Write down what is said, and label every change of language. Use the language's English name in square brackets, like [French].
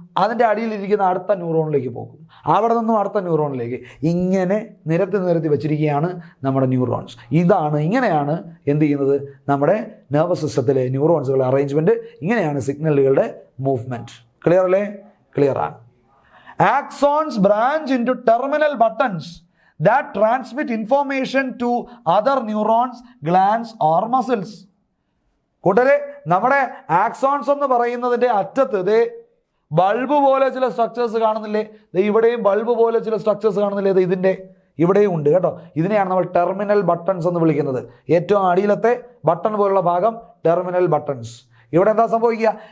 [Malayalam] അതിൻ്റെ അടിയിലിരിക്കുന്ന അടുത്ത ന്യൂറോണിലേക്ക് പോകും, അവിടെ നിന്നും അടുത്ത ന്യൂറോണിലേക്ക്, ഇങ്ങനെ നിരത്തി വെച്ചിരിക്കുകയാണ് നമ്മുടെ ന്യൂറോൺസ്. ഇങ്ങനെയാണ് എന്ത് ചെയ്യുന്നത്? നമ്മുടെ നെർവസ് സിസ്റ്റത്തിലെ ന്യൂറോൺസുകളുടെ അറേഞ്ച്മെൻറ്റ്, ഇങ്ങനെയാണ് സിഗ്നലുകളുടെ മൂവ്മെൻറ്റ്. ക്ലിയർ അല്ലേ? ക്ലിയർ ആണ്. [English] Axons branch into terminal buttons that transmit information to other neurons, glands or muscles. [Malayalam] കൂട്ടരെ, നമ്മുടെ ആക്സോൺസ് എന്ന് പറയുന്നതിൻ്റെ അറ്റത്ത് ബൾബ് പോലെ ചില സ്ട്രക്ചേഴ്സ് കാണുന്നില്ലേ? ഇവിടെയും ബൾബ് പോലെ ചില സ്ട്രക്ചേഴ്സ് കാണുന്നില്ലേ? ഇതിൻ്റെ ഇവിടെയും ഉണ്ട് കേട്ടോ. ഇതിനെയാണ് നമ്മൾ ടെർമിനൽ ബട്ടൺസ് എന്ന് വിളിക്കുന്നത്. ഏറ്റവും അടിയിലത്തെ ബട്ടൺ പോലുള്ള ഭാഗം ടെർമിനൽ ബട്ടൺസ്. ഇവിടെ എന്താ സംഭവിക്കുക?